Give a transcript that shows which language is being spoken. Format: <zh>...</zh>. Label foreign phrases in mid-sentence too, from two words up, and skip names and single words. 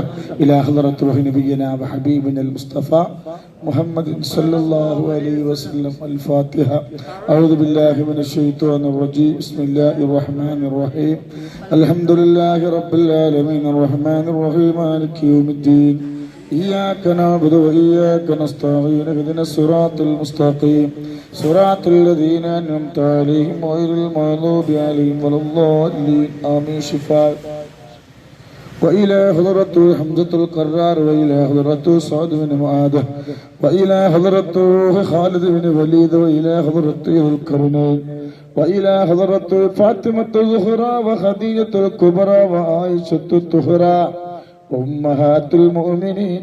<ar>إلى حضرة نبينا وحبيبنا المصطفى محمد صلى الله عليه وسلم. الفاتحة أعوذ بالله من الشيطان الرجيم. بسم الله الرحمن الرحيم. الحمد لله رب العالمين الرحمن الرحيم مالك يوم الدين. إياك نعبد وإياك نستعين اهدنا الصراط المستقيم صراط الذين أنعمت عليهم غير المغضوب عليهم ولا الضالين آمين. شفاء وإلى حضرته حمزة القرار وإلى حضرته سعد بن معاذ وإلى حضرته خالد بن وليد وإلى حضرته ذو القرنين وإلى حضرته فاطمة الزهراء وخديجة الكبرى وعائشة الطهرى أمهات المؤمنين.</ar>